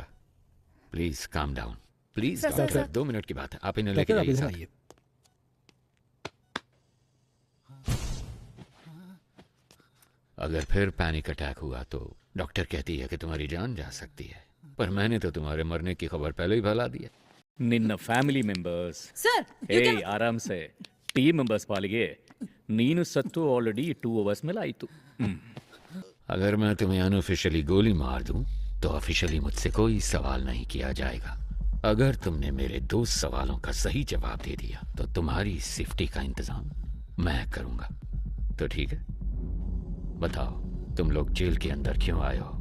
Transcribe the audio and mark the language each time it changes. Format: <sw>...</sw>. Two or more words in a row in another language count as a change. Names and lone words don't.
<en>Please calm down, please</en> <hi>सर, डॉक्टर। सर। 2 मिनट की बात है, आप इन्हें लेके जाइए साथ। अगर फिर</hi> <en>panic attack</en> <hi>हुआ तो डॉक्टर कहती है कि तुम्हारी जान जा सकती है, पर मैंने तो तुम्हारे मरने की खबर पहले ही फैला दी है।</hi> <kn>ನಿನ್ನ</kn> <en>family members</en> <kn>Sir, ಏಯ್</kn> <hi>आराम से</hi> <en>team members</en> <kn>ಪಾಲಿಗೆ ನೀನು ಸತ್ತು</kn> <en>already 2 hours</en> <kn>ಮೇಲೆ ಆಯಿತು</kn> <hi>अगर मैं तुम्हें अनऑफिशियली गोली मार दूं तो ऑफिशियली मुझसे कोई सवाल नहीं किया जाएगा। अगर तुमने मेरे 2 सवालों का सही जवाब दे दिया तो तुम्हारी सेफ्टी का इंतजाम मैं करूंगा। तो ठीक है, बताओ तुम लोग जेल के अंदर क्यों आए हो?</hi>